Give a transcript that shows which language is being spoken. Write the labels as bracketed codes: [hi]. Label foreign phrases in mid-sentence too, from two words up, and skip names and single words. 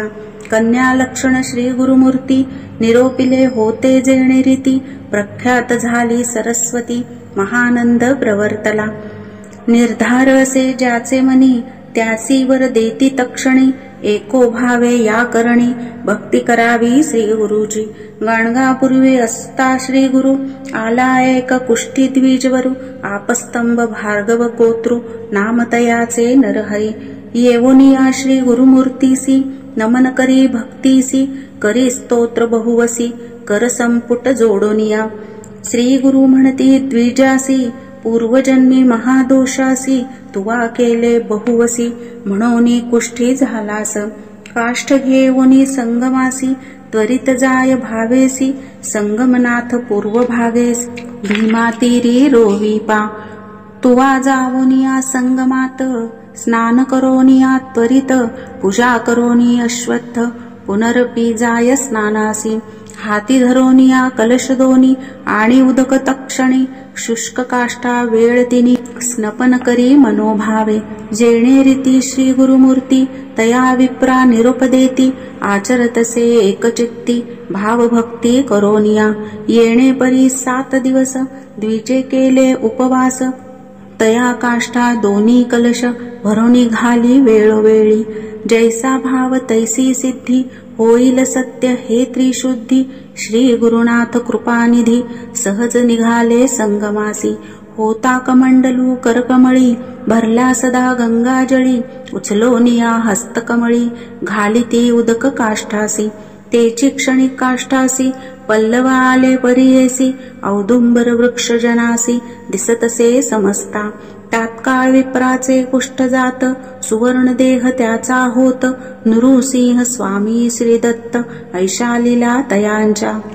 [mr] कन्या लक्षण श्री गुरुमूर्ती, निरोपिले होते जेणे रीती, प्रख्यात झाली सरस्वती, महानंद प्रवर्तला. निर्धार असे ज्याचे मनी, त्यासी वर देती तक्षणी, एको भावे या करणी, भक्ती करावी श्री गुरुची. गाणगापूर्वी असता श्री गुरु, आला एक कुष्ठी द्विजवरू, आपस्तंभ भार्गव कोतृ, नाम तयाचे नरहरी. येवोनिया श्री गुरुमूर्तीसी, नमन करी भक्तीसी, करी स्तोत्र बहुवसी, कर संपुट जोडोनिया. श्री गुरु म्हणती द्विजासी, पूर्वजन्मी महादोषासी, तुवा केले बहुवसी, म्हणोनी कुष्ठी झालास. काष्ठ घेऊनी संगमासी, त्वरित जाय भावेसी, संगमनाथ पूर्व भागेस, भीमातीरी रोविपा. तुवा जावोनिया संगमात, स्नान करोनिया त्वरित, पूजा करोनी अश्वत्थ, पुनरपी जाय स्नानासी. हाती धरोनिया कलश दोनी, आणि उदक तक्षणी, शुष्क काष्टा वेळ तिनी, स्नपन करी मनोभावे. जेणे रीती श्री गुरुमूर्ती, तया विप्रा निरोप देती, आचरतसे एकचित्ती, भावभक्ती करोनिया. येणे परी 7 दिवस, द्विजे केले उपवास, तया काष्ठा दोन्ही कलश, भरोनी घाली वेळोवेळी. जैसा भाव तैसी सिद्धी, होईल सत्य हे त्रिशुद्धी, श्री गुरुनाथ कृपानिधी, सहज निघाले संगमासी. होता कमंडलू करकमळी, भरला सदा गंगाजळी, उचलोनिया हस्तकमळी, घालिती उदक काष्ठासी. तेची क्षणिक काष्ठासी, पल्लव आले परियेसी, औदुंबर वृक्ष जनासी, दिसतसे समजता. तात्काळ विप्राचे कुष्ठ जात, सुवर्ण देह त्याचा होत, नृसिंह स्वामी श्री दत्त, ऐशालीला तयांच्या.